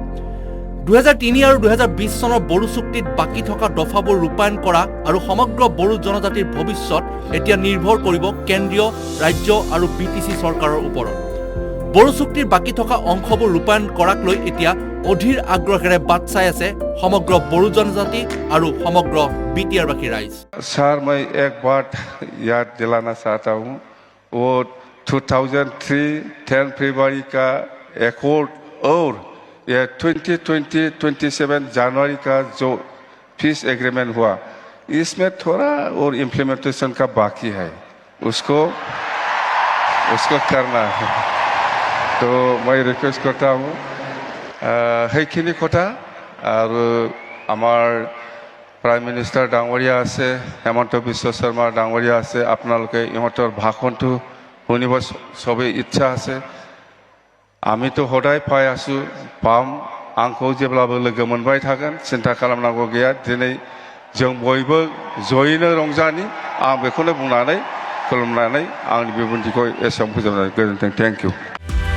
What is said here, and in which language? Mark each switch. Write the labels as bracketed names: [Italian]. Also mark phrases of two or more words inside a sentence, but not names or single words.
[Assamese] 2003 আৰু 2020 চনৰ বড়ো চুক্তিত বাকী থকা দফাবোৰ ৰূপায়ণ কৰা আৰু সমগ্ৰ বড়ো জনজাতিৰ ভৱিষ্যত এতিয়া নিৰ্ভৰ কৰিব কেন্দ্ৰীয়, ৰাজ্য আৰু বিটিচি চৰকাৰৰ ওপৰত। বড়ো চুক্তিৰ বাকী থকা অংশবোৰ ৰূপায়ণ কৰাক লৈ এতিয়া অধীৰ আগ্ৰহেৰে বাট চাই আছে সমগ্ৰ বড়ো জনজাতি আৰু সমগ্ৰ বিটিআৰবাসী ৰাইজ। [Hindi] सर मैं एक बात याद दिलाना चाहता हूँ, वो 2003 10 फरवरी का एकॉर्ड और ये 2027 जनवरी का जो [English] peace agreement [Hindi] हुआ, इसमें थोड़ा और इम्प्लीमेंटेशन का बाकी है, उसको करना है। तो मैं रिक्वेस्ट करता हूँ [Assamese] সেইখিনি কথা। আৰু আমাৰ [English] prime minister [Assamese] ডাঙৰীয়া আছে, হেমন্ত বিশ্ব শৰ্মা ডাঙৰীয়া আছে, আপোনালোকে ইহঁতৰ ভাষণটো শুনিব চবেই ইচ্ছা আছে। [Bodo] आमितो हदाय पाइ आसु पाम आंखौ जेब्लाबो लोगो मोनबाय थागोन, सिन्था खालामनांगौ गैया। दिनै जों बयबो जयैनो रंजानि, आं बेखौनो बुंनानै खुलुमनानै आंनि बिबुंथिखौ एसेयावनो फोजोबनानै गोजोन्थों। [English] thank you.